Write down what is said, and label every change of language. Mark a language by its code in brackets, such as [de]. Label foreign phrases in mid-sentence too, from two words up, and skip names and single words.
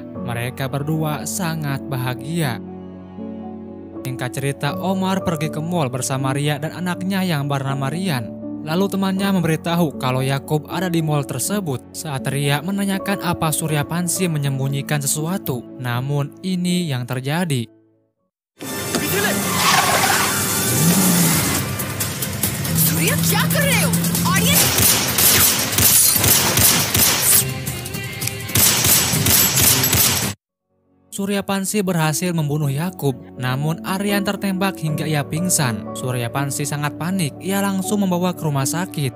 [id] Mereka berdua sangat bahagia. Singkat cerita, Omar pergi ke mall bersama Ria dan anaknya yang bernama Rian. Lalu temannya memberitahu kalau Yakub ada di mall tersebut. Saat Ria menanyakan apa Suryapansi menyembunyikan sesuatu, namun ini yang terjadi. Surya, [hi] क्या कर रहे हो? [id] Audience? Suryapansi berhasil membunuh Yakub, namun Aryan tertembak hingga ia pingsan. Suryapansi sangat panik, ia langsung membawa ke rumah sakit.